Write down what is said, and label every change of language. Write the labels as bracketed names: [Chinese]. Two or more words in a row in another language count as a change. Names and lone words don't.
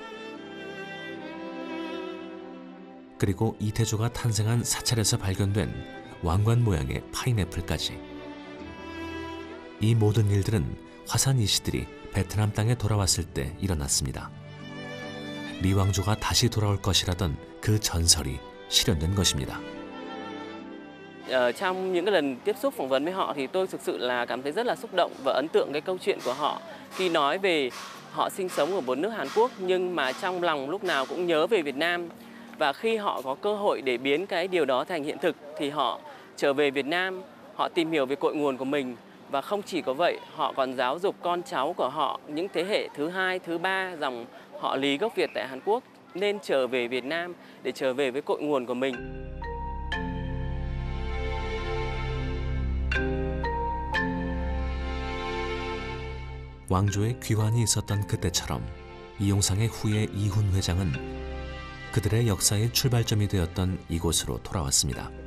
[Korean] 그리고 이태조가 탄생한 사찰에서 발견된 왕관 모양의 파인애플까지. 이 모든 일들은 화산 이시들이 베트남 땅에 돌아왔을 때 일어났습니다. 리왕조가 다시 돌아올 것이라던 그 전설이 실현된 것입니다. [Vietnamese] Trong những cái lần tiếp xúc phỏng vấn với họ thì tôi thực sự là cảm thấy rất là xúc động và ấn tượng cái câu chuyện của họ khi nói về họ sinh sống ở một nước Hàn Quốc nhưng mà trong lòng lúc nào cũng nhớ về Việt Nam, và khi họ có cơ hội để biến cái điều đó thành hiện thực thì họ trở về Việt Nam, họ tìm hiểu về cội nguồn của mình, và không chỉ có vậy, họ còn giáo dục con cháu của họ, những thế hệ thứ 2, thứ 3 dòng họ Lý gốc Việt tại Hàn Quốc nên trở về Việt Nam để trở về với cội nguồn của mình. [Korean] 왕조의 귀환이 있었던 그때처럼 이용상의 후예 이훈 회장은 그들의 역사의 출발점이 되었던 이곳으로 돌아왔습니다.